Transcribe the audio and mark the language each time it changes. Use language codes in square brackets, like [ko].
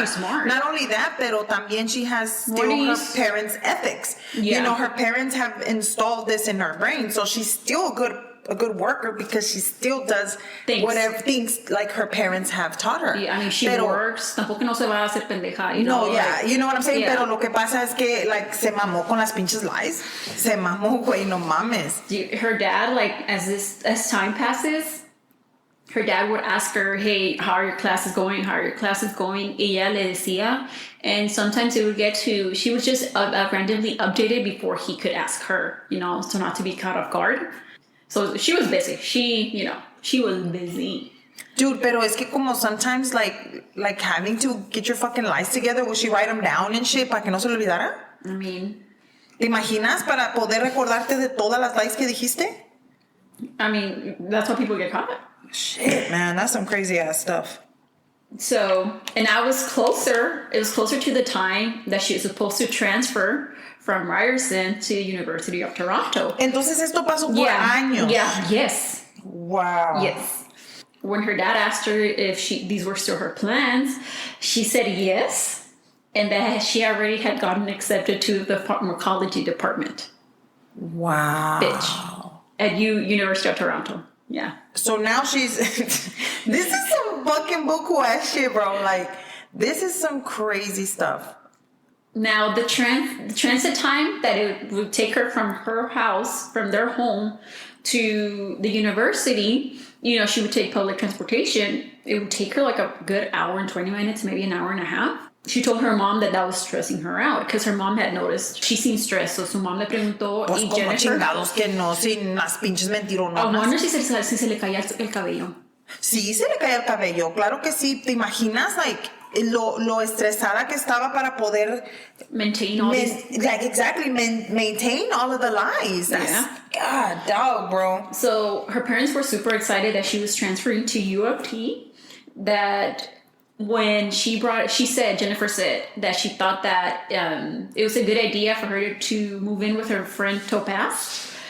[en] She's smart. Not only that, [es] pero también [en] she has still her parents' ethics. Yeah. You know, her parents have installed this in her brain, so she's still a good worker because she still does whatever things like her parents have taught her. Yeah, I mean, she works. [es] Tampoco no se va a hacer pendeja, [en] you know. No, yeah, like, you know what I'm saying? Yeah. [es] Pero lo que pasa es que, like, se mamó con las pinches lies. Se mamó, güey, no mames. [en] Her dad, like, as time passes, her dad would ask her, hey, how are your classes going? How are your classes going? [es] Ella le decía. [en] And sometimes it would get to, she was just randomly updated before he could ask her, you know, so not to be caught off guard. So she was busy. She was busy. Dude, [es] pero es que como [en] sometimes like having to get your fucking lies together, would she write them down and shit [es] para que no se le olvidara? [en] I mean, [es] ¿Te imaginas para poder recordarte de todas las lies que dijiste? [en] I mean, that's how people get caught. Shit, man, that's some crazy ass stuff. So, and it was closer to the time that she was supposed to transfer from Ryerson to University of Toronto. [es] Entonces esto pasó por años. [en] Yeah, yes. Wow. Yes. When her dad asked her if these were still her plans, she said yes, and that she already had gotten accepted to the pharmacology department. Wow. Bitch. At University of Toronto. Yeah. So now she's this is some fucking buku ass shit, bro. Like, this is some crazy stuff. Now, the transit time that it would take her from their home to the university, you know, she would take public transportation. It would take her like a good hour and 20 minutes, maybe an hour and a half. She told her mom that was stressing her out because her mom had noticed she seemed stressed. [es] So su mom le preguntó, Pues y como Jennifer, chingados que no, sin las pinches mentironas. [en] I wonder [es] si se le caía el cabello. Sí, se le cae el cabello, claro que sí. ¿Te imaginas, like, lo estresada que estaba para poder [en] maintain all this? Like, exactly, maintain all of the lies. That's, God, dog, bro. So her parents were super excited that she was transferring to U of T. That when Jennifer said that she thought that it was a good idea for her to move in with her friend Topaz.